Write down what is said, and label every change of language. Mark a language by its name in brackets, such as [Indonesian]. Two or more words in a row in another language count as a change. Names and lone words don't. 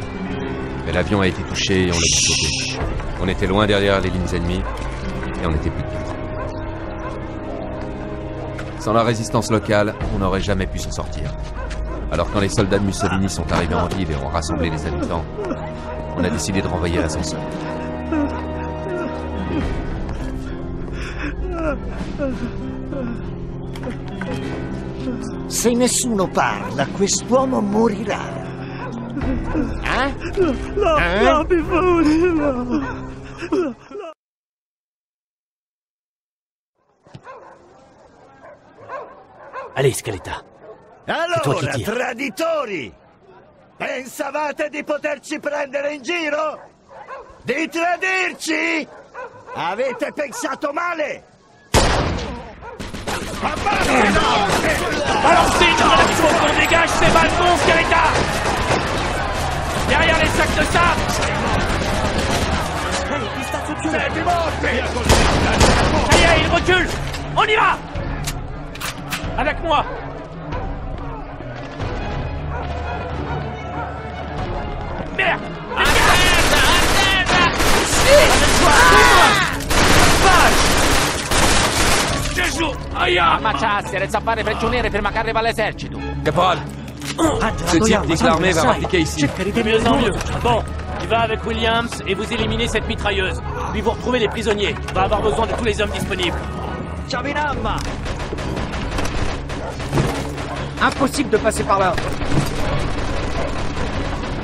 [French] Mais l'avion a été touché et on l'a dû sauter. On était loin derrière les lignes ennemies et on n'était plus de 4. Sans la résistance locale, on n'aurait jamais pu s'en sortir. Alors quand les soldats de Mussolini sont arrivés en ville et ont rassemblé les habitants, on a décidé de renvoyer l'ascenseur. [Italian] Se nessuno parla, quest'uomo morirà. No, per favore, no. [French] Allez, Scaletta. [Italian] Allora, traditori! Pensavate di poterci prendere in giro? Di tradirci? Avete pensato male! [French] Balancez une grenade smoke, on dégage ces balcons, Scaletta! Derrière les sacs de sable! [Italian] Siete morti! [French] Ça y est, il recule! On y va! Avec moi! Merde! [Italian] Gesù! Aia! Ammacciarsi, resta a fare prigioniere prima che arriva l'esercito. [French] Caporal, ce type dit que l'armée va m'appliquer ici. De mieux en mieux. Bon, il va avec Williams et vous éliminez cette mitrailleuse. Puis vous retrouvez les prisonniers. On va avoir besoin de tous les hommes disponibles. Impossible de passer par là.